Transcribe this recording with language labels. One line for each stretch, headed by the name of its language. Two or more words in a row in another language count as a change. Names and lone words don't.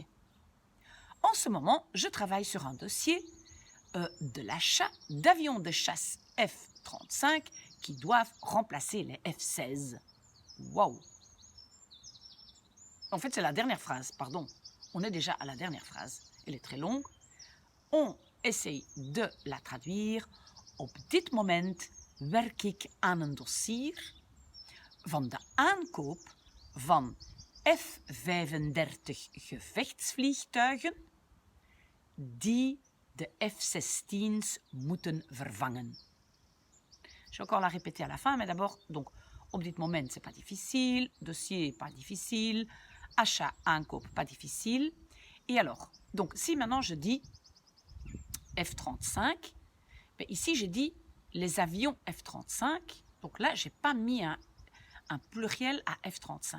French: En ce moment, je travaille sur un dossier de l'achat d'avions de chasse F-35 qui doivent remplacer les F-16. Waouh! En fait, c'est la dernière phrase, pardon. On est déjà à la dernière phrase. Elle est très longue. On essaye de la traduire.
Dutch: Op dit moment werk ik aan een dossier van de aankoop van F-35 gevechtsvliegtuigen die de F-16's moeten vervangen.
French: Je vais encore la répéter à la fin, mais d'abord, donc,
Dutch: op dit moment,
French: c'est pas difficile, dossier, pas difficile, achat, aankoop, pas difficile. Et alors, donc, si maintenant je dis F-35, ben ici j'ai dit les avions F-35, donc là, je n'ai pas mis un pluriel à F-35.